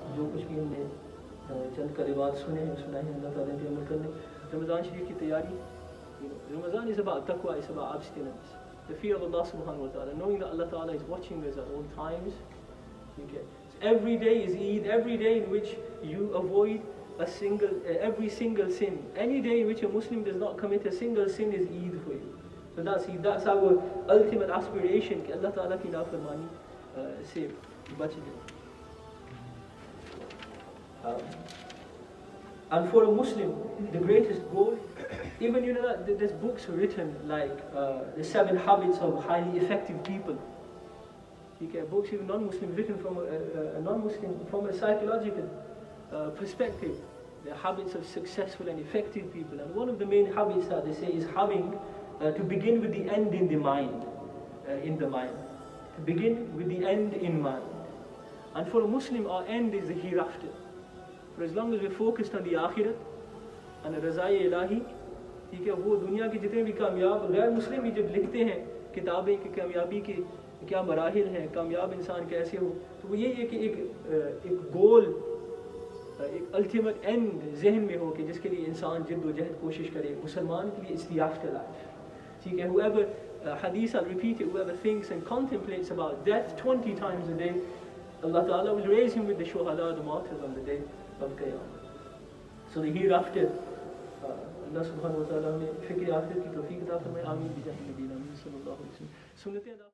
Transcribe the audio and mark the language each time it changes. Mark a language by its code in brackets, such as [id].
[hi] जो कुछ भी हमने चंद कलिमात सुनाए हैं अल्लाह ताला पे अमल करने. रमज़ान शरीफ की तैयारी. [en] Ramadan is about taqwa, it's about abstinence. The fear of Allah subhanahu wa ta'ala, knowing that Allah Ta'ala is watching us at all times. Okay. So every day is Eid, every day in which you avoid every single sin. Any day in which a Muslim does not commit a single sin is Eid for you. So that's our ultimate aspiration, [hi] कि Allah Ta'ala की नाफरमानी से बच जाए. [en] And for a Muslim, the greatest goal, even that there's books written like the 7 Habits of Highly Effective People. Books even non-Muslim written from a non-Muslim from a psychological perspective. The habits of successful and effective people. And one of the main habits that they say is having to begin with the end in the mind. To begin with the end in mind. And for a Muslim, our end is the hereafter. For as long as we're focused on the akhirat and the razai ilahi, [hi] वो दुनिया के जितने भी कामयाब गैर मुस्लिम भी जब लिखते हैं किताबें की कामयाबी के क्या मराहिल हैं, कामयाब इंसान कैसे हो, तो वो ये है कि एक गोल, एक अल्टीमेट एंड जहन में हो कि जिसके लिए इंसान जिद्दोजहद कोशिश करे. मुसलमान के लिए [en] It's the afterlife. Whoever hadith, I'll repeat it, whoever thinks and contemplates about death 20 times a day, Allah Ta'ala will raise him with the shuhada, the martyrs, on the day of Qiyamah. So the hereafter, [hi] अल्लाह सुब्हानहू व तआला हमें फिक्र आखिरत की तौफीक अता फरमाए। [ar] आमीन बिजाह नबीना सल्लल्लाहु अलैहि वसल्लम। [hi] सुन्नतें